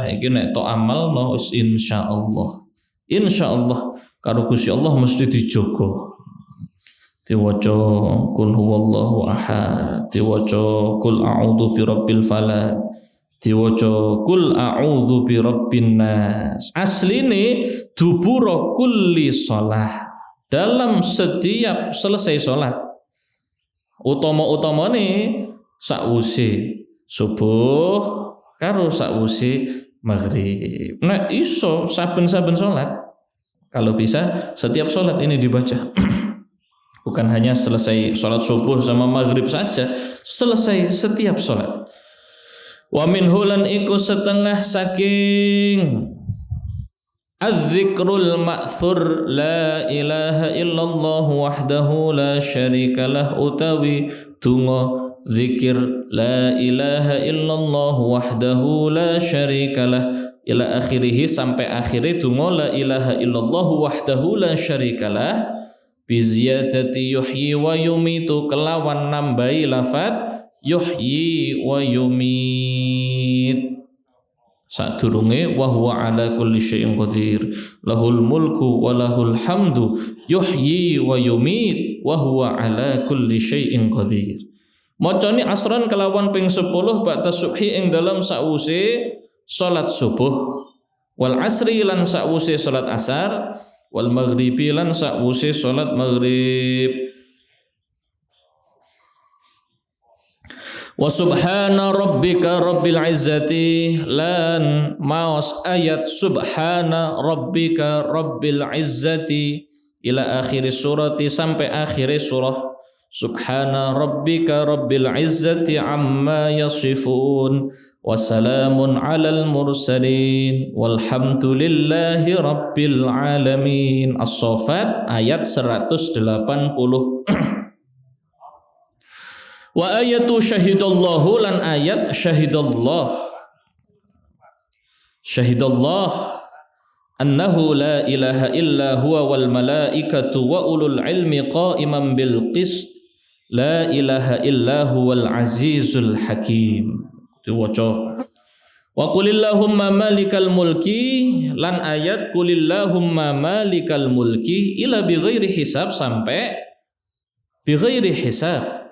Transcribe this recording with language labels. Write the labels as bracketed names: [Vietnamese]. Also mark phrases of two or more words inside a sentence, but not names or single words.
[Javanese] Iki nek tok amal no insyaallah karo Gusti Allah mesti dijogo. [Arabic] Diwaca قل هو الله أحد, diwaca قل أعوذ برب الفلق, diwaca قل أعوذ برب الناس. [Indonesian] Asline [Arabic] دبر كل صلاة, [Indonesian] dalam setiap selesai salat. [Javanese] Utama-utamane sakwuse subuh karo sakwuse maghrib. Nah iso saben-saben salat. [Indonesian] Kalau bisa setiap salat ini dibaca. Bukan hanya selesai salat subuh sama maghrib saja, selesai setiap salat. [Arabic] ومنه [Javanese] lan iku setengah saking [Arabic] الذكر المأثور لا إله إلا الله وحده لا شريك له [Javanese] utawi donga zikir [Arabic] لا إله إلا الله وحده لا شريك له إلى آخره [Javanese] sampai akhire donga [Arabic] لا إله إلا الله وحده لا شريك له بزيادة يحيي ويميت [Javanese] kelawan nambahi lafaz [Arabic] يحيي ويميت. Sadurunge وهو على كل شيء قدير له الملك وله الحمد يحيي ويميت وهو على كل شيء قدير. [Javanese] Macane asran kelawan ping 10 [Arabic] بعد الصبح [Javanese] ing dalam sause salat subuh, [Arabic] والعصر [Javanese] lan sause salat asar, [Arabic] والمغرب [Javanese] lan sause salat maghrib. [Arabic] وسبحان ربك رب العزة [Javanese] lan maos ayat [Arabic] سبحان ربك رب العزة إلى آخر السورة [Indonesian] sampai akhir surah. [Arabic] سبحان ربك رب العزة عما يصفون وسلام على المرسلين والحمد لله رب العالمين. As-Saffat ayat 180. وآية شهد الله [Javanese] lan ayat [Arabic] شهد الله أنه لا إله إلا هو والملائكة وأولو العلم قائما بالقسط لا إله إلا هو العزيز الحكيم. Diwaca وقل اللهم مالك الملك [Javanese] lan ayat [Arabic] قل اللهم مالك الملك إلى بغير حساب sampai بغير حساب.